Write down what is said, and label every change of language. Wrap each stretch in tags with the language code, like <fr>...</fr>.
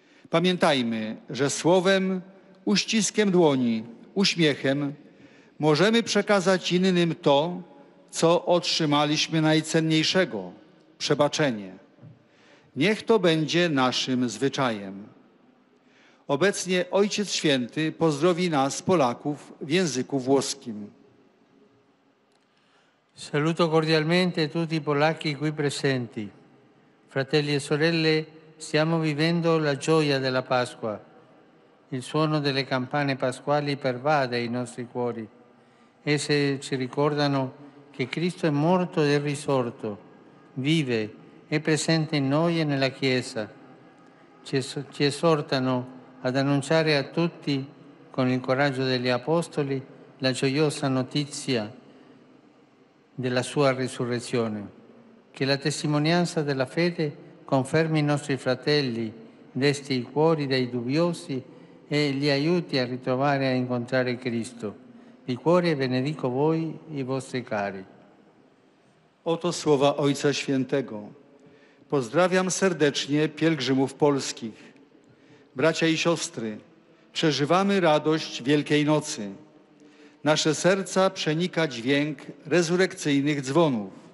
<pl>Pamiętajmy, że słowem, uściskiem dłoni, uśmiechem możemy przekazać innym to, co otrzymaliśmy najcenniejszego – przebaczenie. Niech to będzie naszym zwyczajem. Obecnie Ojciec Święty pozdrowi nas, Polaków, w języku włoskim.</pl> <it>Saluto cordialmente tutti i polacchi qui presenti. Fratelli e sorelle, stiamo vivendo la gioia della Pasqua. Il suono delle campane pasquali pervade i nostri cuori. Esse ci ricordano che Cristo è morto ed è risorto, vive, è presente in noi e nella Chiesa. Ci esortano ad annunciare a tutti, con il coraggio degli Apostoli, la gioiosa notizia della sua risurrezione. Che la testimonianza della fede confermi i nostri fratelli, desti i cuori dei dubbiosi e li aiuti a ritrovare e a incontrare Cristo. Di cuore benedico voi i vostri cari.</it> <pl>Oto słowa Ojca Świętego. Pozdrawiam serdecznie pielgrzymów polskich. Bracia i siostry, przeżywamy radość Wielkiej Nocy. Nasze serca przenika dźwięk rezurekcyjnych dzwonów.</pl>